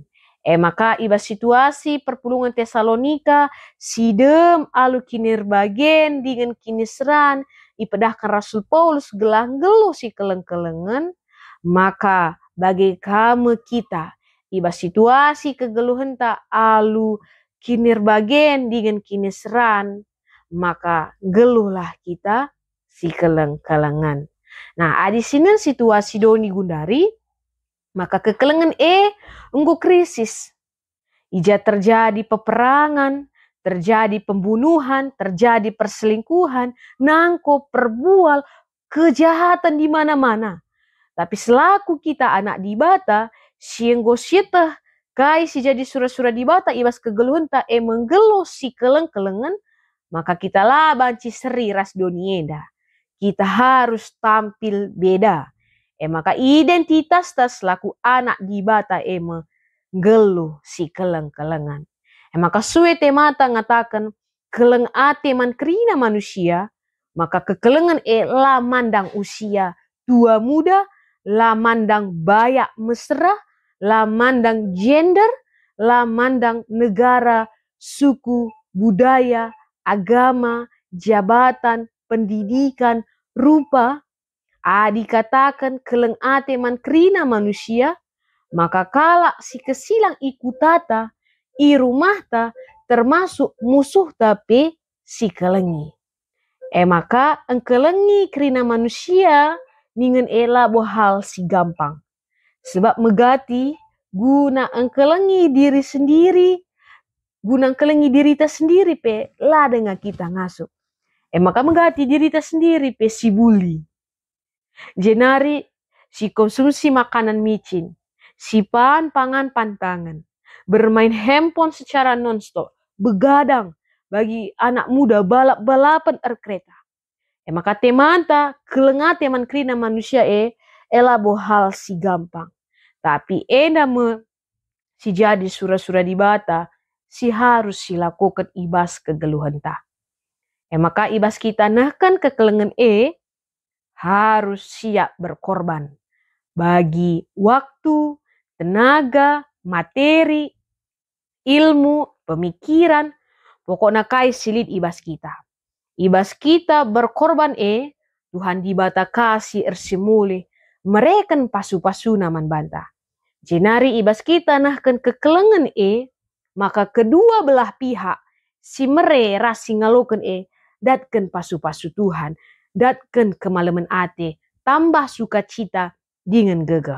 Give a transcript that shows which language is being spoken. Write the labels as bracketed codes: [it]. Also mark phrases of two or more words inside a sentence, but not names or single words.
[btx] Maka iba situasi perpulungan Tesalonika sidem alu kinir bagen dengan kiniseran ipedahkan Rasul Paulus gelang geluh si keleng-kelengan. Maka bagi kamu kita iba situasi kegeluhan tak alu kinir bagen dengan kiniseran, maka geluhlah kita si keleng-kelengan. Nah, di sini situasi doni gundari, maka kekelengan enggo krisis. [id] Ija terjadi peperangan, terjadi pembunuhan, terjadi perselingkuhan, [btx] nangko perbual, [id] kejahatan di mana-mana. [btx] Tapi selaku kita anak dibata, sienggo sietah kai si jadi surah-surah dibata ibas kegeluhan ta menggeluh si keleng-kelengan, maka kita lah banci seri ras donieda. [id] Kita harus tampil beda. [btx] Maka identitas ta selaku anak dibata menggeluh si keleng-kelengan. Maka suwe temata ngatakan keleng ate man krina manusia, maka kekelengan lah mandang [id] usia tua muda, [btx] lah mandang bayak mesra, lah mandang gender, lah mandang [id] negara, suku, budaya, agama, jabatan, pendidikan, rupa. [btx] Dikatakan keleng ate man krina manusia, maka kalak si kesilang ikutata, i rumahta [id] termasuk musuh [btx] tapi si kelengi. Maka engkelengi krina manusia ningen bohal si gampang. Sebab megati guna engkelengi [id] diri sendiri, [btx] guna engkelengi diri ta sendiri lah dengan kita ngasup. Maka megati diri ta sendiri si bully. Jenari si konsumsi [id] makanan micin, [btx] si pangan pantangan, [id] bermain handphone secara nonstop, begadang bagi anak muda [btx] balap-balapan kereta. Maka temanta kelengah teman krina manusia ela bohal si gampang. Tapi si jadi surah-surah dibata si harus silakukan ibas kegeluhan ta. Maka ibas kita nahkan kekelengan [id] harus siap berkorban bagi waktu, tenaga, materi, ilmu, pemikiran, [btx] pokoknya kai silit ibas kita. Ibas kita berkorban Tuhan dibata kasih ersimule mereken pasu-pasu naman banta. Jenari ibas kita nahkan kekelengan maka [id] kedua belah pihak [btx] si mere rasi ngaloken datken pasu-pasu Tuhan, datken kemalaman ate, [id] tambah sukacita dengan gegah.